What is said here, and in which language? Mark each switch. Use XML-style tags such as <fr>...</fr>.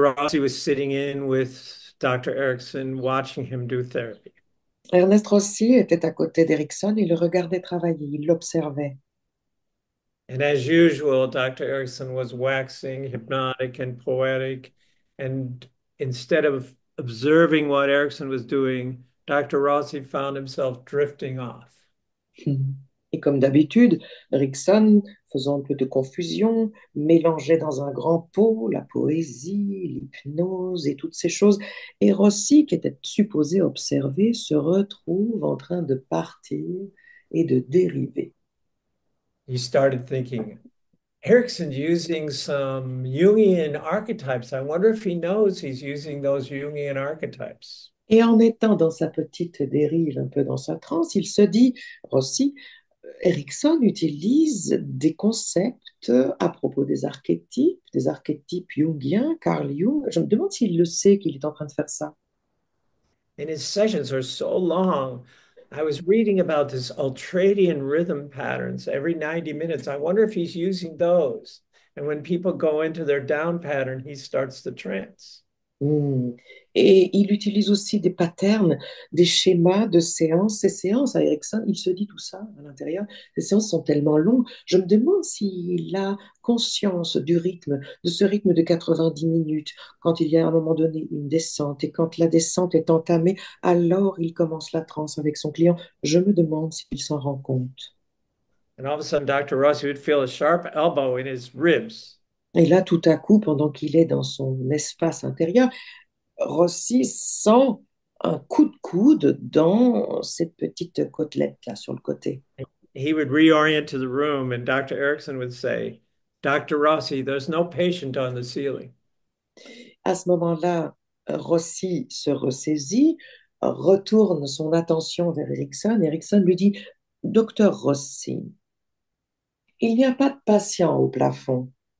<en>Rossi was sitting in with Dr. Erickson, watching him do therapy.</en> <fr>Ernest Rossi était à côté d'Erickson, il le regardait travailler, il l'observait.</fr> <en>And as usual, Dr. Erickson was waxing hypnotic and poetic. And instead of observing what Erickson was doing, Dr. Rossi found himself drifting off.</en> <fr>Et comme d'habitude, Erickson, faisant un peu de confusion, mélangeait dans un grand pot la poésie, l'hypnose et toutes ces choses. Et Rossi, qui était supposé observer, se retrouve en train de partir et de dériver.</fr> <en>He started thinking, Erickson using some Jungian archetypes. I wonder if he knows he's using those Jungian archetypes.</en> <fr>Et en étant dans sa petite dérive, un peu dans sa transe, il se dit, Rossi, Erickson utilise des concepts à propos des archétypes jungiens, Carl Jung. Je me demande s'il le sait qu'il est en train de faire ça.</fr> <en>And his sessions are so long. I was reading about this ultradian rhythm patterns every 90 minutes. I wonder if he's using those. And when people go into their down pattern, he starts the trance. Hmm.</en> <fr>Et il utilise aussi des patterns, des schémas de séances. Ces séances à Erickson, il se dit tout ça à l'intérieur. Ces séances sont tellement longues. Je me demande s'il a conscience du rythme, de ce rythme de 90 minutes, quand il y a à un moment donné une descente. Et quand la descente est entamée, alors il commence la transe avec son client. Je me demande s'il s'en rend compte.</fr> <en>And all of a sudden, Dr. Rossi would feel a sharp elbow in his ribs.</en> <fr>Et là, tout à coup, pendant qu'il est dans son espace intérieur, Rossi sent un coup de coude dans cette petite côtelette là sur le côté.</fr> <en>He would reorient to the room, and Dr. Erickson would say, Dr. Rossi, there's no patient on the ceiling.</en> <fr>À ce moment-là, Rossi se ressaisit, retourne son attention vers Erickson. Erickson lui dit, Docteur Rossi, il n'y a pas de patient au plafond.</fr>